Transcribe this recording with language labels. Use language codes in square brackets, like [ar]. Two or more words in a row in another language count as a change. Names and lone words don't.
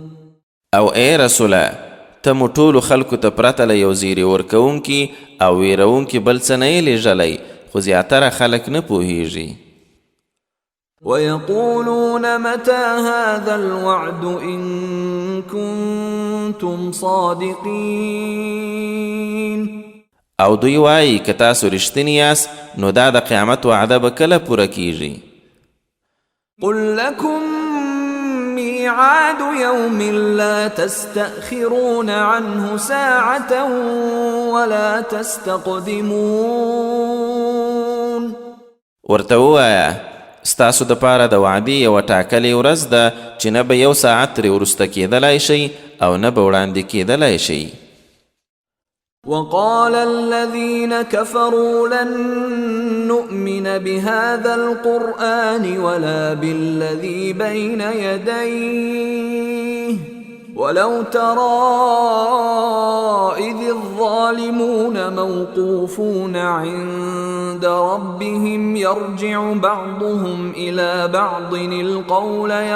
[ps] او ای رسوله ته مو ټولو خلکو ته پرته له یو زیري ورکوونکي او ویرونکي بل څه نه یې لیږلی، خو زیاتره خلک نه پوهیږي. [ar] ويقولون متى هذا الوعد إن كنتم صادقين. [ps] او دوی وایي که تاسو رښتیني یاست نو دا د قیامت وعده به کله پوره کیږي. [ar] قل لكم ميعاد يوم لا تستأخرون عنه ساعة ولا تستقدمون. [ps] ورته ووایه ستاسو د پاره د وعدې یوه ټاکلې ورځ ده چې نه به یو ساعت ترې وروسته کیدلی شي او نه به وړاندې کیدلی شي. [ar] وقال الذين كفروا لن نؤمن بهذا القرآن ولا بالذي بين يديه ولو ترى إذ الظالمون موقوفون عند ربهم يرجع بعضهم إلى بعض القول